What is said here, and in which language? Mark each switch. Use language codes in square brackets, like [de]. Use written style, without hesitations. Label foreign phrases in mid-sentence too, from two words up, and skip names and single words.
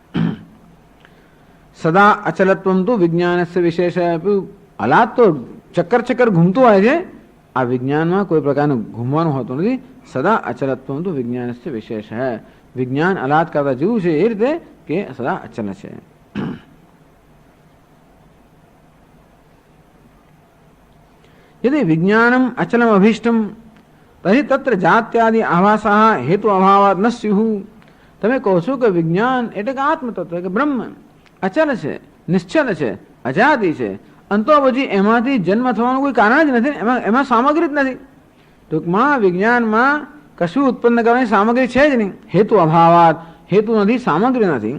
[sa] सदा अचलत्वम् तो विज्ञानस्य विशेष. [gu] અલાત તો ચક્કર ઘૂમતું હોય છે, આ વિજ્ઞાનમાં કોઈ પ્રકારનું ઘૂમવાનું હોતું નથી. [sa] सदा अचलत्वम् तो विज्ञानस्य विशेष. [gu] વિજ્ઞાન અલાત કરતા જેવું છે એ રીતે કે સદા અચલ છે. [sa] यदि विज्ञानम अचलम अभीष्टम तरी तत्र जात्यादि आभासः हेतु अभावात् न स्युः. [gu] તમે કહો છો કે વિજ્ઞાન એટલે કે આત્મતત્વ કે બ્રહ્મ અચલ છે, નિશ્ચલ છે, અજાતિ છે, અંતો પછી એમાંથી જન્મ થવાનું કોઈ કારણ જ નથી, એમાં સામગ્રી જ નથી. ટૂંકમાં વિજ્ઞાનમાં કશું ઉત્પન્ન કરવાની સામગ્રી છે જ નહીં. [sa] हेतु अभावात्, [gu] હેતુ નથી, સામગ્રી નથી.